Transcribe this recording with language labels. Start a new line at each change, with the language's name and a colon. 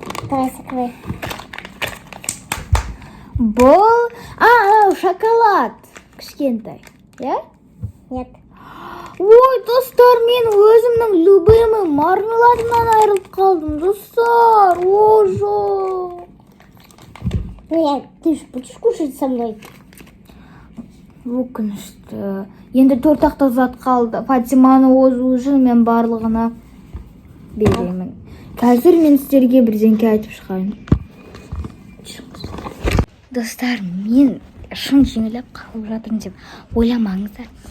Russian: Закрой.
Kazakh: Бұл, анау шоколад. Кішкентай, я?
Russian: Нет.
Kazakh: Ой, достар, мен өзімнің
Russian: любимый
Kazakh: мармеладымнан айырылып қалдым, достар. О, жоқ.
Russian: Ну, ты же будешь кушать со мной?
Kazakh: Өкінішті. Енді 4 ақтық зат қалды. Фатиманы озу үшін мен барлығына беремін. Қазір мен сіздерге бірдеңке айтып шығайын. Достар, мен шын жеңіліп қалып жатырмын деп ойламаңыздар.